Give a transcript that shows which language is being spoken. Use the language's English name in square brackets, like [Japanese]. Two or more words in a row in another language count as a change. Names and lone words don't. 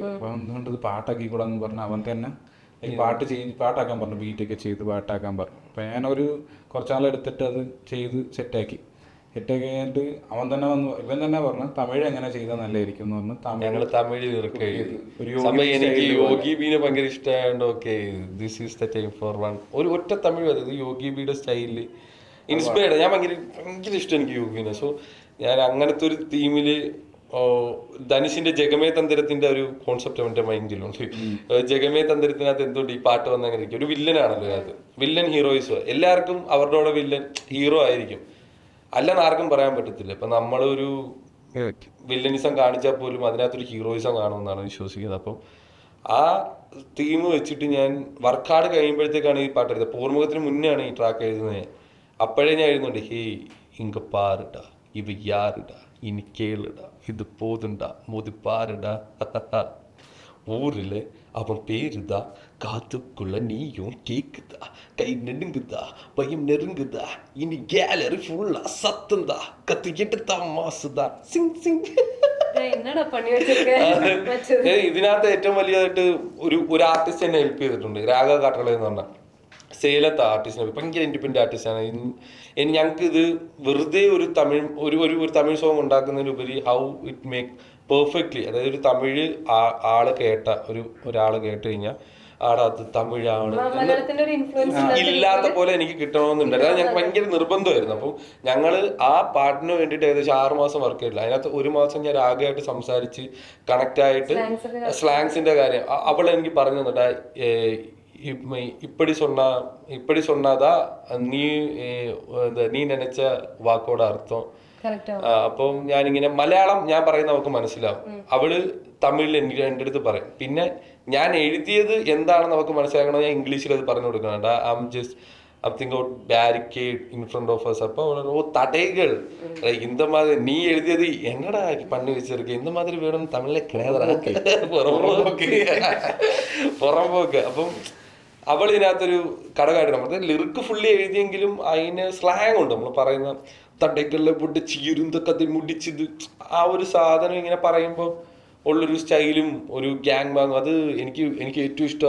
[Malayalam] അപ്പം അതുകൊണ്ട് ഇത് പാട്ടാക്കി കൂടാന്ന് പറഞ്ഞ അവൻ തന്നെ പാട്ടാക്കാൻ പറഞ്ഞു, ബീറ്റൊക്കെ ചെയ്ത് പാട്ടാക്കാൻ പറഞ്ഞു. അപ്പം ഞാനൊരു കുറച്ചാളെടുത്തിട്ട് അത് ചെയ്ത് സെറ്റാക്കി കഴിഞ്ഞിട്ട് അവൻ തന്നെ വന്നു, ഇവൻ തന്നെ പറഞ്ഞു തമിഴ് എങ്ങനെ ചെയ്താൽ നല്ലതായിരിക്കും എന്ന് പറഞ്ഞു. ഞങ്ങൾ തമിഴ് എനിക്ക് യോഗി ബീനെ ഭയങ്കര ഇഷ്ടമായോണ്ട് [English] okay this is the time for one [Malayalam] ഒരു ഒറ്റ തമിഴ് അതായത് യോഗി ബീയുടെ സ്റ്റൈലിൽ ഇൻസ്പയർഡ്. ഞാൻ ഭയങ്കര ഇഷ്ടം എനിക്ക് യോഗീനെ. സോ ഞാൻ അങ്ങനത്തെ ഒരു തീമില് ധനുഷിന്റെ ജഗമേ തന്ത്രത്തിന്റെ ഒരു കോൺസെപ്റ്റ് അവന്റെ മൈൻഡിലുണ്ട്. ജഗമേ തന്ത്രത്തിനകത്ത് എന്തുകൊണ്ട് ഈ പാട്ട് വന്നങ്ങനെ ഇരിക്കും. ഒരു വില്ലനാണല്ലോ അതിനകത്ത്, [English] villain heroism [Malayalam] എല്ലാവർക്കും അവരുടെ [English] villain hero [Malayalam] ആയിരിക്കും അല്ലെന്ന് ആർക്കും പറയാൻ പറ്റത്തില്ല. ഇപ്പൊ നമ്മളൊരു വില്ലനിസം കാണിച്ചാൽ പോലും അതിനകത്തൊരു ഹീറോയിസം കാണുമെന്നാണ് വിശ്വസിക്കുന്നത്. അപ്പം ആ തീം വെച്ചിട്ട് ഞാൻ വർക്കാട് കഴിയുമ്പോഴത്തേക്കാണ് ഈ പാട്ട് എഴുതുന്നത്. പൂർമുഖത്തിന് മുന്നെയാണ് ഈ ട്രാക്ക് എഴുതുന്നത്. അപ്പോഴേ ഞാൻ എഴുതുന്നുണ്ട്, [Tamil] ஹே இங்க பாருடா இவ யாருடா இனி கேளுடா இது போதுண்டா மோதி பாருடா ஊரில் அவன் பேருதா காத்துக்குள்ள நீயும் கேக்குதா கை நெடுங்குதா பயம் நெருங்குதா இனி கேலரி ஃபுல்லா சத்தந்தா கத்திக்கிட்டு தான் மாசுதா சிங் சிங். [Malayalam] ഇതിനകത്ത് ഏറ്റവും വലിയതായിട്ട് ഒരു ആർട്ടിസ്റ്റ് എന്നെ ഹെൽപ്പ് ചെയ്തിട്ടുണ്ട്, രാഘവ കാട്ടള എന്ന് പറഞ്ഞ സേലത്തെ ആർട്ടിസ്റ്റിനെ. ഭയങ്കര ഇൻഡിപെൻഡന്റ് ആർട്ടിസ്റ്റാണ്. ഞങ്ങൾക്ക് ഇത് വെറുതെ ഒരു തമിഴ് സോങ് ഉണ്ടാക്കുന്നതിനുപരി [English] how it make perfectly, [Malayalam] അതായത് ഒരു തമിഴ് ആള് കേട്ട ഒരാള് കേട്ട് കഴിഞ്ഞാൽ ആടെ അത് തമിഴാണ് ഇല്ലാത്ത പോലെ എനിക്ക് കിട്ടണമെന്നുണ്ടായിരുന്നു. അത് ഞങ്ങൾക്ക് ഭയങ്കര നിർബന്ധമായിരുന്നു. അപ്പം ഞങ്ങള് ആ പാട്ടിന് വേണ്ടിയിട്ട് ഏകദേശം 6 മാസം വർക്ക് ചെയ്തില്ല. അതിനകത്ത് 1 മാസം ഞാൻ ആകെയായിട്ട് സംസാരിച്ച് കണക്ട് ആയിട്ട് സ്ലാങ്സിന്റെ കാര്യം അവൾ എനിക്ക് പറഞ്ഞു തന്നിട്ടാ, [Tamil] இப்படி சொன்னாதா நீ நனச்ச வாக்கோட அர்த்தம். [Malayalam] അപ്പം ഞാനിങ്ങനെ മലയാളം ഞാൻ പറയുന്ന അവൾക്ക് മനസ്സിലാവും, അവള് തമിഴിൽ എനിക്ക് എൻ്റെ അടുത്ത് പറയും. പിന്നെ ഞാൻ എഴുതിയത് എന്താണെന്ന് അവൾക്ക് മനസ്സിലാക്കണം, ഞാൻ ഇംഗ്ലീഷിൽ അത് പറഞ്ഞു കൊടുക്കണം. [English] I'm thinking about barricade in front of us. [Tamil] அப்போ தடைகள் இந்த மாதிரி நீ எழுதியது என்னடா பண்ணி வச்சிருக்க, இந்த மாதிரி வேணும் தமிழ்ல கிடையாதுடா പുറമ്പോക്ക്. [Malayalam] അപ്പം അവൾ ഇതിനകത്തൊരു കടകായിട്ട് നമ്മൾ [English] lyric fully [Malayalam] എഴുതിയെങ്കിലും അതിന് സ്ലാങ് ഉണ്ട്. നമ്മൾ പറയുന്ന തടകളിലെ പൊട്ടി ചീരുന്തൊക്കെ മുടിച്ചത് ആ ഒരു സാധനം ഇങ്ങനെ പറയുമ്പോൾ ഉള്ളൊരു സ്റ്റൈലും ഒരു [English] gang bang [Malayalam] അത് എനിക്ക് ഏറ്റവും ഇഷ്ടം.